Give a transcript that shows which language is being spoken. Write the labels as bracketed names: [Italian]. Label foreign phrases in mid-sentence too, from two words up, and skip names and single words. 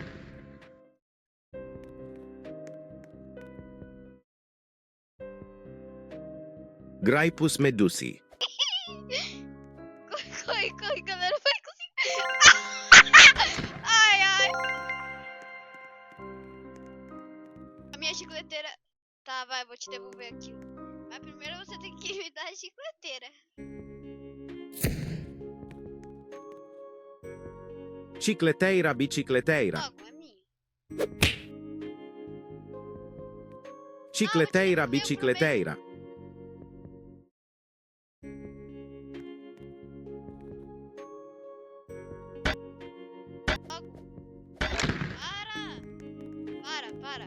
[Portuguese] Graipus medusi. Corre, galera. Vai conseguir. Ai, ai. A minha chicleteira. Tá, vai, vou te devolver aquilo. Mas primeiro você tem que me dar a chicleteira. Cicleteira bicicleteira. Logo, é minha. Cicleteira Não, vou te devolver o bicicleteira. Para.